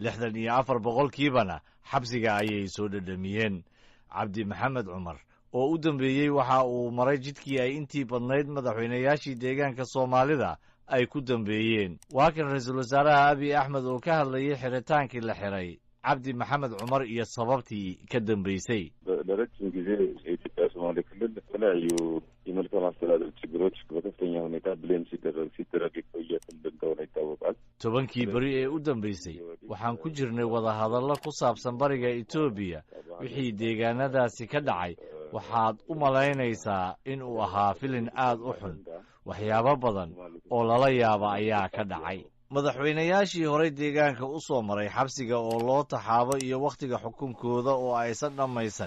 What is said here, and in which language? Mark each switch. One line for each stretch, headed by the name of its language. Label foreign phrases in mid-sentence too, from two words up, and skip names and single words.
Somali: 64% xabsiga ayay soo dhadhamiyeen cabdi maxamed cumar oo u dambeeyey waxa uu maray jidkii ay intii badnayd madaxweynayaashii deegaanka Soomaalida ay ku dambeeyeen waa kan ra'iisul wasaaraha Abiy Ahmed oo ka hadlayay xiritaankii la xiray cabdi maxamed cumar iyo sababtii ka dambeysay
Amharic: ለረጅም ጊዜ የኢትዮጵያ ሶማሌ ክልል የተለያዩ የመልካም አስተዳደር ችግሮች በከፍተኛ ሁኔታ ብሌም ሲደረግ የቆየ ክልል እንደሆነ ይታወቃል።
Somali: tobankii beri ee u dambeysay waxaan ku jirnay wadahadallo ku saabsan bariga Ethiopia wixii deegaanadaasi ka dhacay waxaad u malaynaysaa in uu ahaa filin aad u xun waxyaabo badan oo lala yaaba ayaa ka dhacay madaxweynayaashii horey deegaanka u soo maray xabsiga oo loo taxaabo iyo wakhtiga xukunkooda oo aysan dhammaysan